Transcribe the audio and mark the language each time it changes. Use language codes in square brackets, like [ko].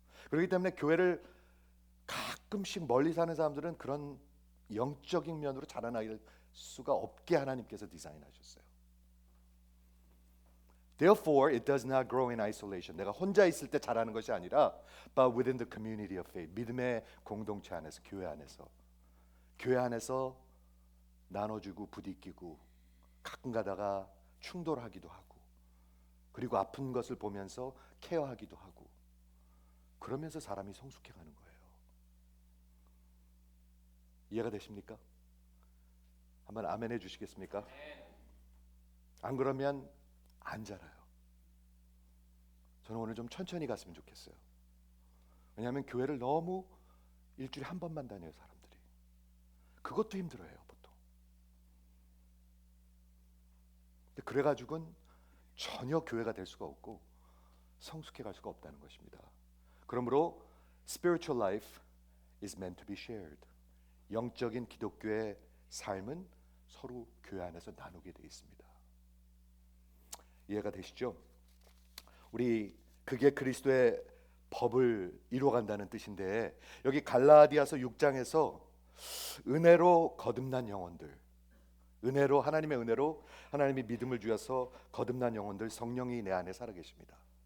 [ko] 그렇기 때문에 교회를 가끔씩 멀리 사는 사람들은 그런 영적인 면으로 자라날 수가 없게 하나님께서 디자인하셨어요. [en] Therefore, it does not grow in isolation. [ko] 내가 혼자 있을 때 자라는 것이 아니라, [en] but within the community of faith. [ko] 믿음의 공동체 안에서, 교회 안에서 나눠주고 부딪히고 가끔 가다가 충돌하기도 하고, 그리고 아픈 것을 보면서 케어하기도 하고, 그러면서 사람이 성숙해가는 거예요. 이해가 되십니까? 한번 아멘 해주시겠습니까? 안 그러면 안 자라요. 저는 오늘 좀 천천히 갔으면 좋겠어요. 왜냐하면 교회를 너무 일주일에 한 번만 다녀요, 사람들이. 그것도 힘들어해요, 보통. 근데 그래가지고는 전혀 교회가 될 수가 없고 성숙해 갈 수가 없다는 것입니다. 그러므로 [en] spiritual life is meant to be shared. [ko] 영적인 기독교의 삶은 서로 교회 안에서 나누게 되어 있습니다. 이해가 되시죠? 그게 그리스도의 법을 이루어간다는 뜻인데, 여기 갈라디아서 6장에서 은혜로 거듭난 영혼들, 하나님의 은혜로 하나님이 믿음을 주셔서 거듭난 영혼들, 성령이 내 안에 살아계십니다.